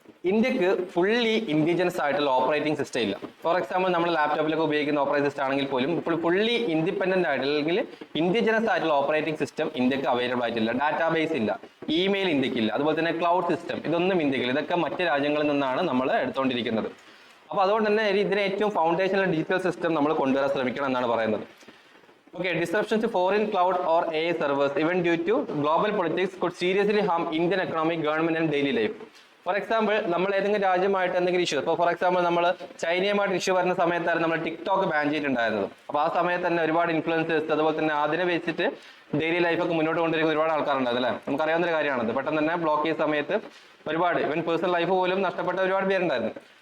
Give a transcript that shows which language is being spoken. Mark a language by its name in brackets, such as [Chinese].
[Malayalam] ഇന്ത്യക്ക് fully indigenous ആയിട്ടുള്ള operating system ഇല്ല. ഫോർ എക്സാമ്പിൾ നമ്മൾ ലാപ്ടോപ്പിലൊക്കെ ഉപയോഗിക്കുന്ന ഓപ്പറേറ്റിംഗ് സിസ്റ്റം ആണെങ്കിൽ പോലും ഇപ്പോൾ ഫുള്ളി ഇൻഡിപെൻഡന്റ് ആയിട്ടുള്ള അല്ലെങ്കിൽ ഇൻഡിജിനസ് ആയിട്ടുള്ള ഓപ്പറേറ്റിംഗ് സിസ്റ്റം ഇന്ത്യക്ക് അവൈലബിൾ ആയിട്ടില്ല. ഡാറ്റാബേസ് ഇല്ല, ഇമെയിൽ ഇന്ത്യക്കില്ല, അതുപോലെ തന്നെ ക്ലൗഡ് സിസ്റ്റം ഇതൊന്നും ഇന്ത്യക്കില്ല. ഇതൊക്കെ മറ്റ് രാജ്യങ്ങളിൽ നിന്നാണ് നമ്മൾ എടുത്തുകൊണ്ടിരിക്കുന്നത്. അപ്പോൾ അതുകൊണ്ട് തന്നെ ഇതിനെ ഏറ്റവും ഫൗണ്ടേഷണൽ ഡിജിറ്റൽ സിസ്റ്റം നമ്മൾ കൊണ്ടുവരാൻ ശ്രമിക്കണം എന്നാണ് പറയുന്നത്. [English] Okay, disruptions to foreign cloud or AI servers, even due to global politics, could seriously harm Indian economy, government and daily life. [Malayalam] For example നമ്മൾ ഏതെങ്കിലും രാജ്യമായിട്ട് എന്തെങ്കിലും ഇഷ്യൂ, ഇപ്പോൾ ഫോർ എക്സാമ്പിൾ നമ്മൾ ചൈനയുമായിട്ട് ഇഷ്യൂ വരുന്ന സമയത്താണ് നമ്മൾ ടിക്ടോക്ക് ബാൻ ചെയ്തിട്ടുണ്ടായിരുന്നത്. അപ്പോൾ ആ സമയത്ത് തന്നെ ഒരുപാട് ഇൻഫ്ലുവൻസേഴ്സ് അതുപോലെ തന്നെ അതിനെ വെച്ചിട്ട് ഡെയിലി ലൈഫൊക്കെ മുന്നോട്ട് കൊണ്ടിരിക്കുന്ന ഒരുപാട് ആൾക്കാരുണ്ടായിരുന്നു അല്ലേ, നമുക്കറിയാവുന്ന ഒരു കാര്യമാണത്. പെട്ടെന്ന് തന്നെ ബ്ലോക്ക് ചെയ്ത സമയത്ത് ഒരുപാട് ഇവൻ പേഴ്സണൽ ലൈഫ് പോലും നഷ്ടപ്പെട്ട ഒരുപാട് പേരുണ്ടായിരുന്നു.